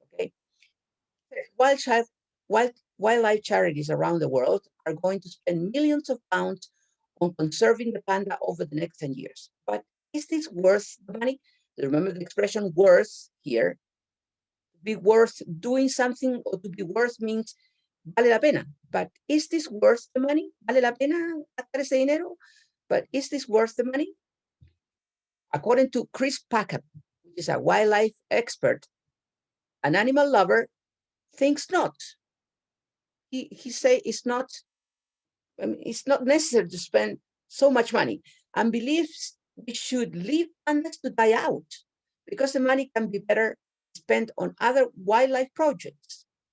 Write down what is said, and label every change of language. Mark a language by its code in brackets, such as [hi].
[en] Okay, wildlife charities around the world are going to spend millions of pounds on conserving the panda over the next 10 years. But is this worth the money? Remember the expression worth here. Be worth doing something, or to be worth means [es] vale la pena. [en] But is this worth the money? [es] ¿Vale la pena gastar ese dinero? [en] But is this worth the money? According to Chris Packham, which is a wildlife expert, an animal lover thinks not. He say it's not necessary to spend so much money, and believes we should leave pandas to die out because the money can be better spent on other wildlife projects.